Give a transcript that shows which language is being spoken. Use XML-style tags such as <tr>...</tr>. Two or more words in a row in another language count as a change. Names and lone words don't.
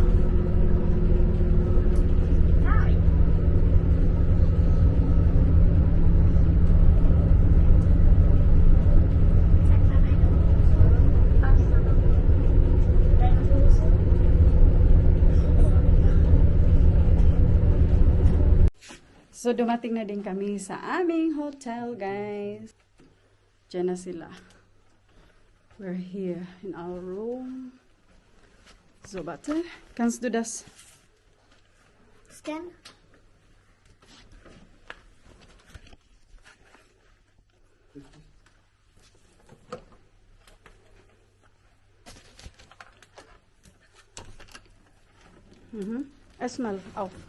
<de>Nein. Zeig mal deine Hose. Deine Hose.</de> <tl>So, dumating na din kami sa aming hotel, guys. Diyan na sila.</tl> <en>We're here in our room.</en> <de>So, warte. Kannst du das? Scan. Erstmal auf.</de>